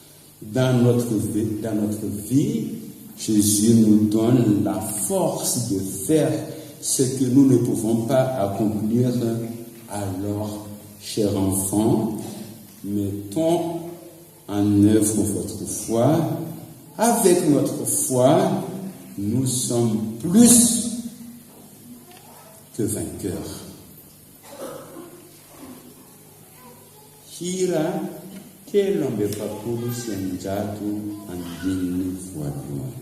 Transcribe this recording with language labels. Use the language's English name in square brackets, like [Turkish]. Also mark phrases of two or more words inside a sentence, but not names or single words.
[French] Dans notre vie, Jésus nous donne la force de faire ce que nous ne pouvons pas accomplir. Alors, chers enfants, mettons en œuvre votre foi. Avec notre foi, nous sommes plus que vainqueurs. [Malagasy] Hira telo amby efapolo sy eninjato andininy voalohany.